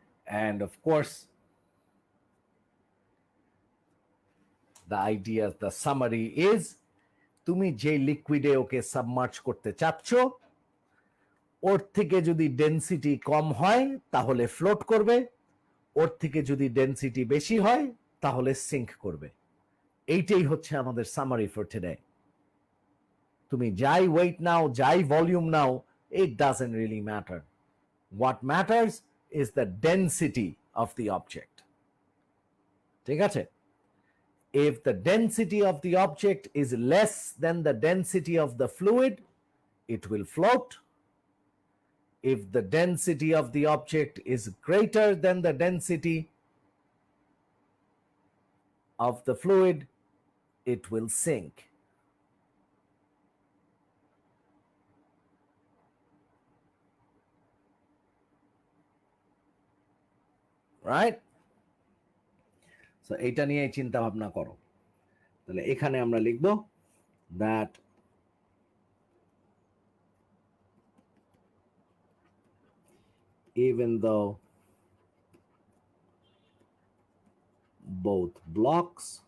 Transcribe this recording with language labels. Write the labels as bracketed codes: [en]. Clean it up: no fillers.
[en] And of course, the idea, the summary is, [bn] তুমি যে লিকুইডে ওকে submerge করতে চাচ্ছ ওর থেকে যদি ডেনসিটি কম হয় তাহলে ফ্লোট করবে, ওর থেকে যদি ডেনসিটি বেশি হয় তাহলে সিঙ্ক করবে। এইটাই হচ্ছে আমাদের [en] Summary for today. [bn] তুমি যাই ওয়েট নাও, যাই volume now, [en] it doesn't really matter. What matters is the density of the object. [bn] ঠিক আছে? [en] If the density of the object is less than the density of the fluid, it will float. If the density of the object is greater than the density of the fluid, it will sink. Right? [bn] So এটা নিয়ে চিন্তা ভাবনা করো। তাহলে এখানে আমরা লিখব [en] that even though both blocks